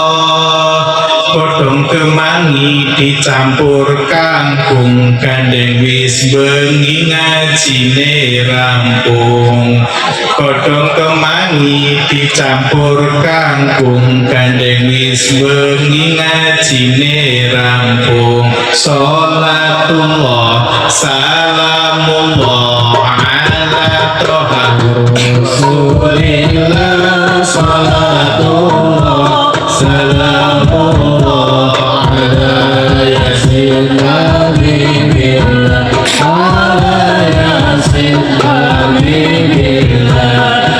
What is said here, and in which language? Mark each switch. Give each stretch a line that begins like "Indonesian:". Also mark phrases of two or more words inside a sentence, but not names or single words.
Javanese: Godhong kemangi dicampur kangkung gandeng wis bengi ngajine rampung. Godhong kemangi dicampur kangkung gandeng wis bengi ngajine rampung.
Arabic: صلاة الله سلام الله على طه رسول الله. صلاة الله سلام الله على يس حبيب الله، على يس حبيب الله.